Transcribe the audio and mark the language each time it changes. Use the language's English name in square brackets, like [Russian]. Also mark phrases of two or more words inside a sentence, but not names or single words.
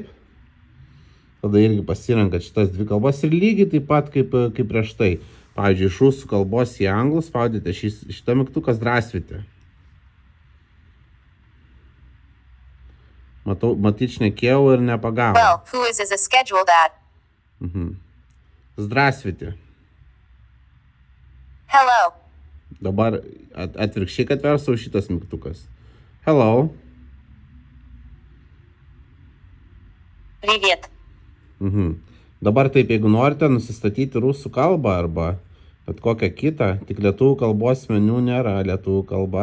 [Lithuanian] Tada irgi pasirenkat šitas dvi kalbas ir lygiai taip pat kaip prieš tai. Pavyzdžiui, iš rusų kalbos į anglų spaudite šitą mygtuką Здравствуйте. Matyt, šnekėjau ir nepagavau. Well, who is a schedule that? [Russian] Здравствуйте. [English] Hello. [Lithuanian] Dabar atvirkščiai, kad versau šitas mygtukas. [English] Hello. [Russian] Привет. [Lithuanian] Dabar taip, jeigu norite nusistatyti rusų kalbą arba bet kokią kitą, tik lietuvių kalbos meniu nėra lietuvių kalba.